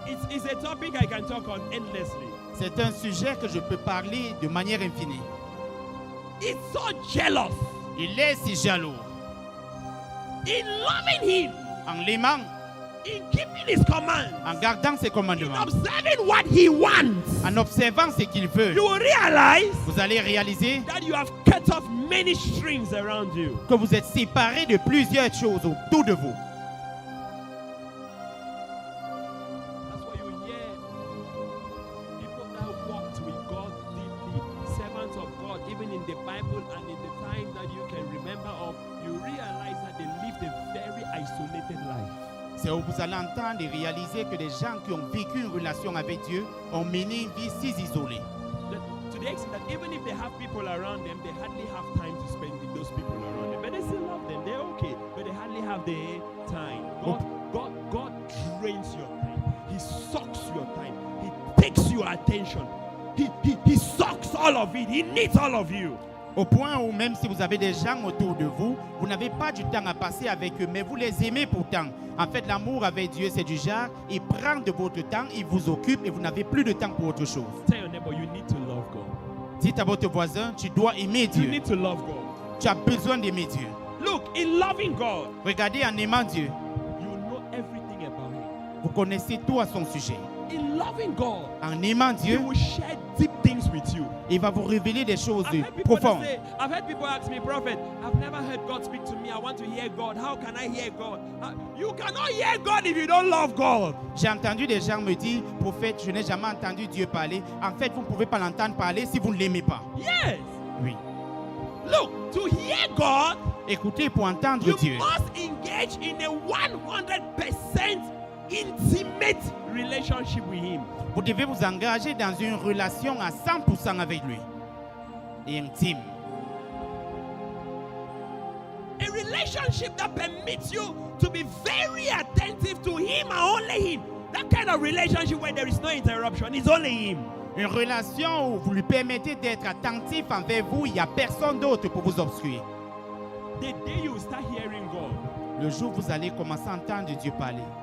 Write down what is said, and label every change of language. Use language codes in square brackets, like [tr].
[en] it's a topic I can talk on endlessly. [fr] c'est un sujet que je peux parler de manière infinie. [en] It's so jealous. [fr] Il est si jaloux. [en] In loving him, [fr] En l'aimant, [en] in keeping his commands, [fr] en gardant ses [en] in [fr] commandements, [en] observing what he wants, [fr] en observant ce qu'il veut, [en] you will realize [fr] vous allez réaliser [en] that you have cut off many strings around you. [fr] que vous êtes séparés de plusieurs choses autour de vous. [en] That's why you hear people that walked with God deeply, servants of God, even in the Bible and in the time that you can remember of, you realize that they lived a very isolated life. [fr] C'est où vous allez entendre et réaliser que les gens qui ont vécu une relation avec Dieu ont mené une vie si isolée. [en] To the extent that even if they have people around them, they hardly have time to spend with those people around them. But they still love them, they're okay, but they hardly have the time. God drains your time. He sucks your time. He takes your attention. He sucks all of it. He needs all of you. [fr] Au point où même si vous avez des gens autour de vous, vous n'avez pas du temps à passer avec eux, mais vous les aimez pourtant. En fait, l'amour avec Dieu, c'est du genre, il prend de votre temps, il vous occupe et vous n'avez plus de temps pour autre chose. [en] Tell your neighbor, you need to love God. [fr] Dites à votre voisin, tu dois aimer [en] You [fr] Dieu. [en] need to love God. [fr] Tu as besoin d'aimer Dieu. [en] Look, in loving God, [fr] Regardez, en aimant Dieu, [en] you know everything about Him. [fr] vous connaissez tout à son sujet. [en] In loving God, [fr] En aimant [en] He [fr] Dieu, [en] will share deep things with you. [fr] il va vous révéler des choses [en] I've heard people that [fr] profondes. [en] say, I've heard people ask me, Prophet, I've never heard God speak to me. I want to hear God. How can I hear God? You cannot hear God if you don't love God. [fr] J'ai entendu des gens me dire, prophète, je n'ai jamais entendu Dieu parler. En fait, vous ne pouvez pas l'entendre parler si vous ne l'aimez pas. [en] Yes. [fr] Oui. [en] Look, to hear God, [fr] Écoutez pour entendre [en] you [fr] Dieu. [en] must engage in a 100% intimate relationship relationship with Him. [fr] Vous devez vous engager dans une relation à 100% avec lui. Et intime. [en] A relationship that permits you to be very attentive to Him and only Him. That kind of relationship where there is no interruption, it's only Him. [fr] Une relation où vous lui permettez d'être attentif envers vous, il n'y a personne d'autre pour vous obstruer. [en] The day you start hearing God, [fr] Le jour où vous allez commencer à entendre Dieu parler,